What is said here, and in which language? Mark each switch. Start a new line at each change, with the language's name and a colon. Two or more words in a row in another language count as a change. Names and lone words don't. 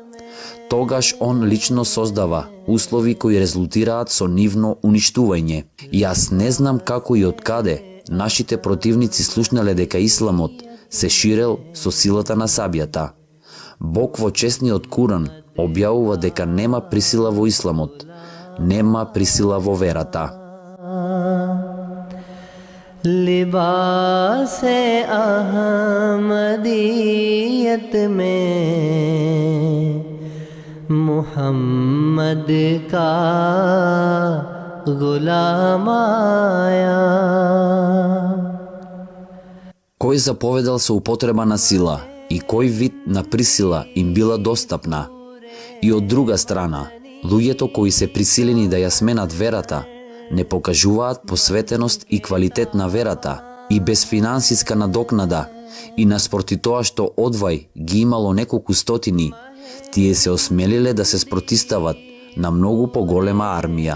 Macedonian: Тогаш Он лично создава услови кои резултираат со нивно уништување. Јас не знам како и од каде нашите противници слушнале дека исламот се ширел со силата на сабјата. Бог во честниот Куран објавува дека нема присила во исламот, нема присила во верата.
Urdu: لباسِ احمدیت میں محمد کا غلام آیا.
Macedonian: Кој заповедал со употреба на сила и кој вид на присила им била достапна? И од друга страна, луѓето кои се присилени да ја сменат верата, не покажуваат посветеност и квалитет на верата, и без финансиска надокнада, и наспроти тоа што одвај ги имало неколку стотини, тие се осмелиле да се спротистават на многу поголема армија.